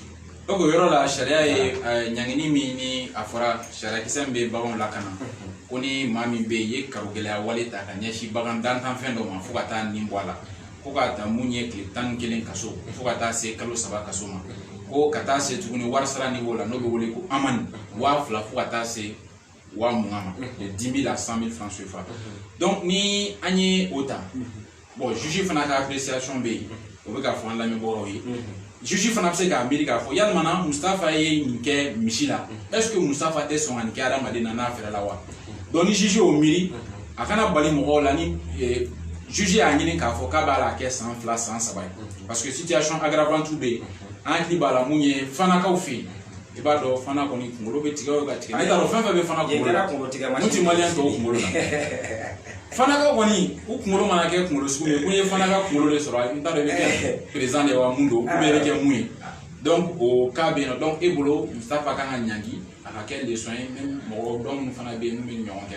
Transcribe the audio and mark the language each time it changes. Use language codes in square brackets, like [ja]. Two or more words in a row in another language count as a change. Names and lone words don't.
[bm] o yɔrɔ la sariya ye ɲangini min ni a fɔra sariyakisɛ min bɛ baganw lakana ko ni maa min bɛ yen i ye karogɛlɛya wale ta ka ɲɛsin bagan dantanfɛn dɔ ma fo ka taa nin bɔ a la ko ka taa mun ye tile 11 kaso fo ka taa se kalo 3 kaso ma ko ka taa se tuguni warisara niveau la n'o bɛ wele ko amani 2000 fo ka taa se 20,000 ma [fr] de 10 000 à 100 000 francs CFA [bm] donc ni an ye o ta bon juge fana ka appréciation bɛ yen o bɛ ka fɔ an lamɛnbagaw ye juge fana bɛ se k'a miiri k'a fɔ yalima Mustafa ye nin kɛ misi la [fr] est-ce que [bm] Mustafa tɛ sɔn ka nin kɛ adamaden na n'a fɛrɛ la wa donc ni juge y'o miiri a kana bali mɔgɔw la ni juge y'a ɲini k'a fɔ k'a b'a la kɛ san 2 san 3 ye [fr] parce que situation aggravante [bm] bɛ yen an hakili b'a la mun ye Fanakaw fɛ yen i b'a dɔn Fana kɔni kunkolo bɛ tigɛ o ka tigɛ ne t'a dɔn fɛn fɛn bɛ Fana kunkolo la mun tɛ maliyɛn tɔw kunkolo la Fanakaw kɔni u kunkolo mana kɛ kunkolo sugu ye ko ye Fanaka kunkolo de sɔrɔ n t'a dɔn i bɛ kɛ président de wa mun don [fr] ou bien [bm] i bɛ kɛ mun ye donc o cas bɛ yen nɔ donc e bolo Mustafa kan ka ɲangi a ka kɛ leçon ye même mɔgɔ dɔn minnu fana bɛ yen minnu bɛ ɲɔgɔn kɛ